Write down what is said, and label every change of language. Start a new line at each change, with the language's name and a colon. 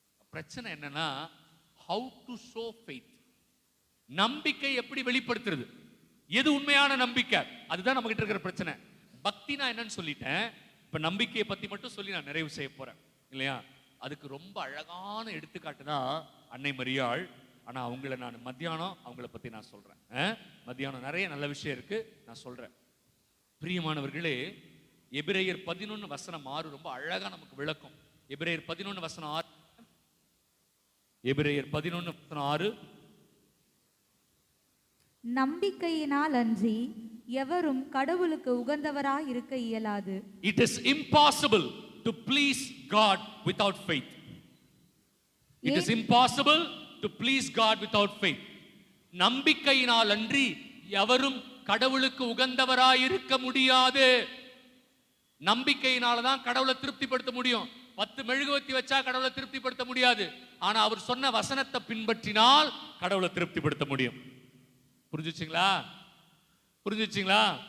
Tamil: பிரச்சனை என்னன்னா,
English: how to show faith.
Tamil: நம்பிக்கை எப்படி வெளிப்படுத்துறது? எது உண்மையான நம்பிக்கை? அதுதான் நம்ம கிட்ட இருக்கிற பிரச்சனை. பக்தினா என்னன்னு சொல்லிட்டேன், இப்ப நம்பிக்கையை பத்தி மட்டும் சொல்லி நான் நிறைவு செய்ய போறேன் இல்லையா? அதுக்கு ரொம்ப அழகான எடுத்துக்காட்டு தான் அன்னை மரியாள். ஆனா அவங்கள நான் மத்தியானம் அவங்கள பத்தி நான் சொல்றேன். மத்தியானம் நிறைய நல்ல விஷயம் இருக்கு, நான் சொல்றேன். பிரியமானவர்களே, எபிரேயர் 11:6 ரொம்ப அழகா நமக்கு விளக்கும். எபிரேயர் 11:6. எபிரேயர் 11:6. நம்பிக்கையினால் அன்றி எவரும் கடவுளுக்கு உகந்தவராய் இருக்க இயலாது.
English: It is impossible to please God without faith. It is impossible to please God without faith.
Tamil: நம்பிக்கையினால் அன்றி எவரும் கடவுளுக்கு உகந்தவராய் இருக்க முடியாது. நம்பிக்கையினால தான் கடவுளை திருப்திப்படுத்த முடியும். 10 மெழுகுவர்த்தி வச்சா கடவுளை திருப்திப்படுத்த முடியாது. ஆனா அவர் சொன்ன வசனத்தை பின்பற்றினால் கடவுளை திருப்திப்படுத்த முடியும். புரிஞ்சுச்சுங்களா? புரிஞ்சுச்சுங்களா?